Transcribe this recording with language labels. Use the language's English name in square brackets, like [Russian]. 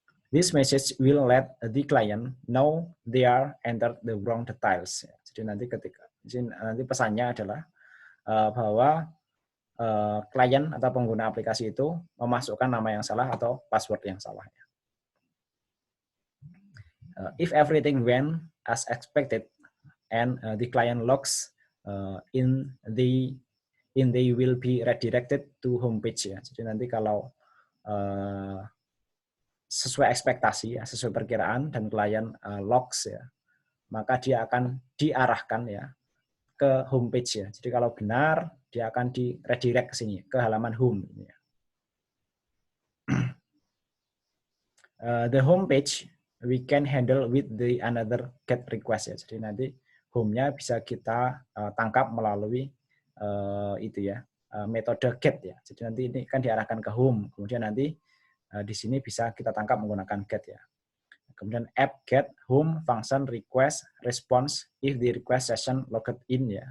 [English] This message will let the client know they are entered the wrong details. [Indonesian] Jadi nanti pesannya adalah bahwa klien atau pengguna aplikasi itu memasukkan nama yang salah atau password yang salah. [English] If everything went as expected and the client logs in, they will be redirected to homepage ya. [Indonesian] Jadi nanti kalau sesuai ekspektasi ya, sesuai perkiraan dan klien logs ya, maka dia akan diarahkan ya ke homepage ya. Jadi kalau benar dia akan di redirect ke sini ke halaman home. [English] The homepage we can handle with the another get request ya. [Indonesian] Jadi nanti home-nya bisa kita tangkap melalui itu ya metode get ya. Jadi nanti ini kan diarahkan ke home, kemudian nanti di sini bisa kita tangkap menggunakan get ya. Kemudian [English] app get home function request response if the request session logged in ya.